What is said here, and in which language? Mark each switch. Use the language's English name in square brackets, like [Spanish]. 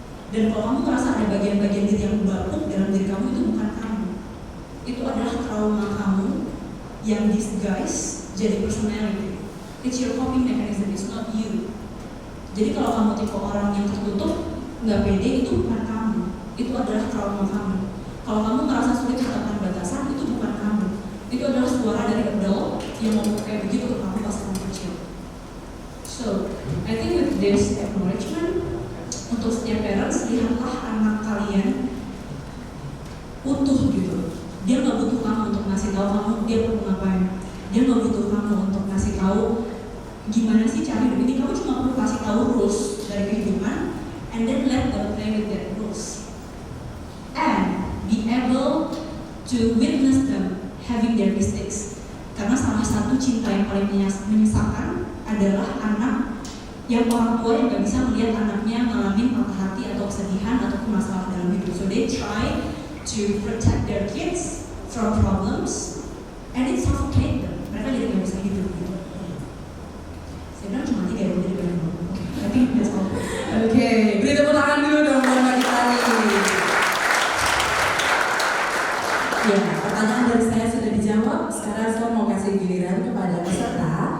[Indonesian] Dan kalau kamu merasa ada bagian-bagian diri yang bapuk dalam diri kamu, itu bukan kamu. Itu adalah trauma kamu yang disguise jadi personality. [English] It's your coping mechanism, it's not you. [Indonesian] Jadi kalau kamu tipe orang yang tertutup, nggak pede, itu bukan kamu. Itu adalah trauma kamu. Kalau kamu merasa sulit menetapkan batasan, itu bukan kamu. Itu adalah suara dari adult yang mau kayak begitu ke kamu pas kamu kecil. [English] So, I think with this acknowledgement, [Indonesian] untuk setiap parents, lihatlah anak kalian utuh gitu. Dia nggak butuh kamu untuk ngasih tahu kamu dia perlu ngapain. Dia nggak butuh kamu untuk ngasih tahu gimana sih cara hidup ini. Kamu cuma perlu kasih tahu rules dari kehidupan, [English] and then let them play with that rules. And be able to witness them having their mistakes. [Indonesian] Karena salah satu cinta yang paling menyesalkan adalah anak yang orang tua yang nggak bisa melihat anaknya mengalami patah hati atau kesedihan atau masalah dalam hidup. [English] So they try to protect their kids from problems, and it suffocate them. [Indonesian] Mereka jadi nggak bisa hidup gitu. Saya bilang cuma 3 ya, jadi banyak. [English] I think that's all. [Indonesian] Oke, beri tepuk tangan dulu dong buat Mbak Gita. Ya, pertanyaan dari saya sudah dijawab. Sekarang saya mau kasih giliran kepada peserta.